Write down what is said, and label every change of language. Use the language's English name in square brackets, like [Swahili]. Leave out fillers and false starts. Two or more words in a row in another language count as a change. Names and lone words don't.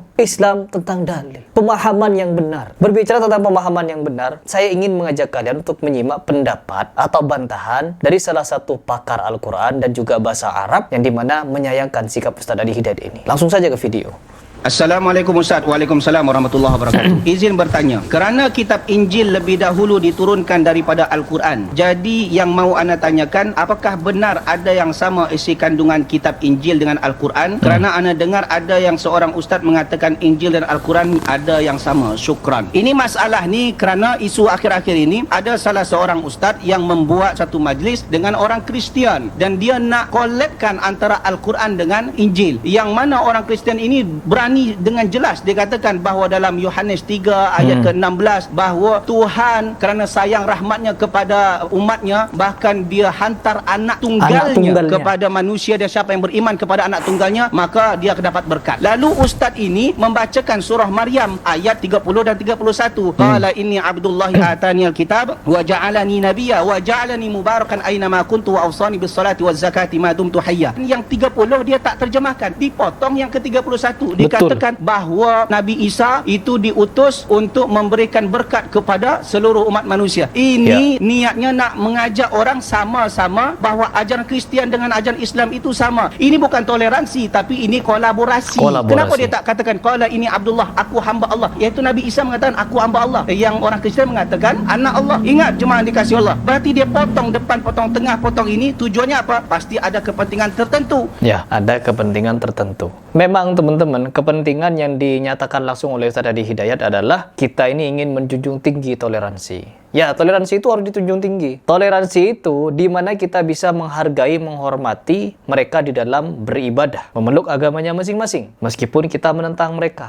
[Indonesian] Islam tentang dalil, pemahaman yang benar. Berbicara tentang pemahaman yang benar, saya ingin mengajak kalian untuk menyimak pendapat atau bantahan dari salah satu pakar Al-Quran dan juga bahasa Arab yang dimana menyayangkan sikap Ustadz Adi Hidayat ini. Langsung saja ke video. [Arabic] السلام عليكم أستاذ. وعليكم السلام ورحمة الله وبركاته. [Malay] Izin bertanya, kerana kitab Injil lebih dahulu diturunkan daripada Al-Quran, jadi yang mau anda tanyakan, apakah benar ada yang sama isi kandungan kitab Injil dengan Al-Quran? Kerana anda dengar ada yang seorang ustaz mengatakan Injil dan Al-Quran ada yang sama. Syukran. Ini masalah ni kerana isu akhir-akhir ini ada salah seorang ustaz yang membuat satu majlis dengan orang Kristian dan dia nak collabkan antara Al-Quran dengan Injil, yang mana orang Kristian ini berani Qurani dengan jelas dia katakan bahawa dalam Yohanes 3 ayat ke-16 bahawa Tuhan kerana sayang rahmatnya kepada umatnya, bahkan dia hantar anak tunggalnya kepada manusia, dan siapa yang beriman kepada anak tunggalnya maka dia akan dapat berkat. Lalu ustaz ini membacakan surah Maryam ayat 30 dan 31. [Arabic] قال إني عبد الله آتاني الكتاب وجعلني نبيا وجعلني مباركا أين ما كنت وأوصاني بالصلاة والزكاة ما دمت حيا. [Malay] Yang 30 dia tak terjemahkan, dipotong yang ke-31. Dikatakan bahawa Nabi Isa itu diutus untuk memberikan berkat kepada seluruh umat manusia. Ini niatnya nak mengajak orang sama-sama bahawa ajaran Kristian dengan ajaran Islam itu sama. Ini bukan toleransi, tapi ini kolaborasi. Kenapa dia tak katakan [Arabic] قال إني عبد الله, [Malay] aku hamba Allah? Iaitu Nabi Isa mengatakan aku hamba Allah, yang orang Kristian mengatakan anak Allah. Ingat jemaah dikasihi Allah, berarti dia potong depan, potong tengah, potong ini. Tujuannya apa? Pasti ada kepentingan tertentu. [Indonesian] Ya, ada kepentingan tertentu. Memang teman-teman, kepentingan yang dinyatakan langsung oleh Ustaz Adi Hidayat adalah kita ini ingin menjunjung tinggi toleransi. Ya, toleransi itu harus ditunjung tinggi. Toleransi itu di mana kita bisa menghargai, menghormati mereka di dalam beribadah, memeluk agamanya masing-masing, meskipun kita menentang mereka.